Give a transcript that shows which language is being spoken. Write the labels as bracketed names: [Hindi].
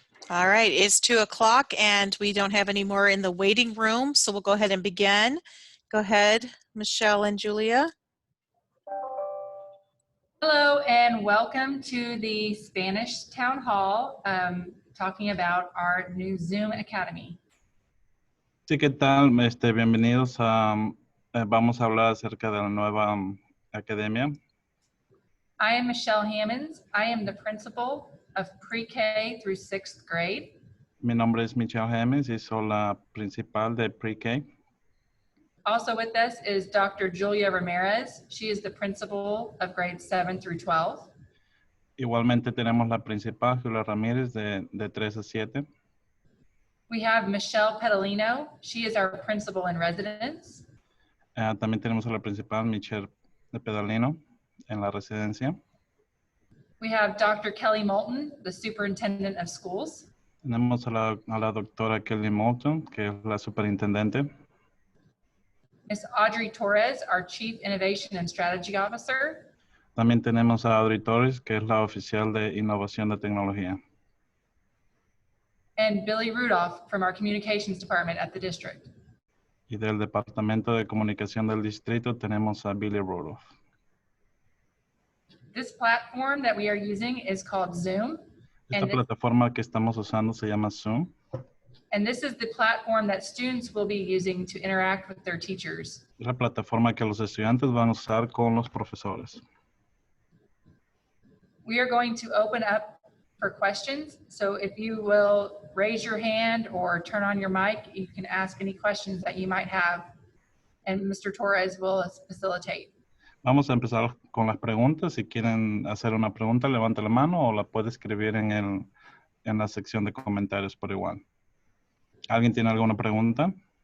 [English] All right, it's 2 o'clock and we don't have any more in the waiting room, so we'll go ahead and begin. Go ahead, Michelle and Julia. Hello and welcome to the Spanish Town Hall, talking about our new Zoom Academy. [Spanish] Sí, ¿qué tal? Bienvenidos a, vamos a hablar acerca de la nueva academia. [English] I am Michelle Hammonds. I am the principal of pre-K through 6th grade. [Spanish] Mi nombre es Michelle Hammonds y soy la principal de pre-K. [English] Also with us is Dr. Julia Ramirez. She is the principal of grades 7 through 12. [Spanish] Igualmente tenemos la principal, Julia Ramírez, de 3 a 7. [English] We have Michelle Pedalino. She is our principal in residence. [Spanish] También tenemos a la principal, Michelle Pedalino, en la residencia. [English] We have Dr. Kelly Moulton, the superintendent of schools. [Spanish] Tenemos a la doctora Kelly Moulton, que es la superintendente. [English] Ms. Audrey Torres, our Chief Innovation and Strategy Officer. [Spanish] También tenemos a Audrey Torres, que es la oficial de innovación de tecnología. [English] And Billy Rudolph from our Communications Department at the district. [Spanish] Y del Departamento de Comunicación del Distrito tenemos a Billy Rudolph. [English] This platform that we are using is called Zoom. [Spanish] Esta plataforma que estamos usando se llama Zoom. [English] And this is the platform that students will be using to interact with their teachers. [Spanish] Es la plataforma que los estudiantes van a usar con los profesores. [English] We are going to open up for questions. So if you will raise your hand or turn on your mic, you can ask any questions that you might have, and Mr. Torres will facilitate. [Spanish] Vamos a empezar con las preguntas. Si quieren hacer una pregunta, levante la mano o la puede escribir en la sección de comentarios por igual. ¿Alguien tiene alguna pregunta?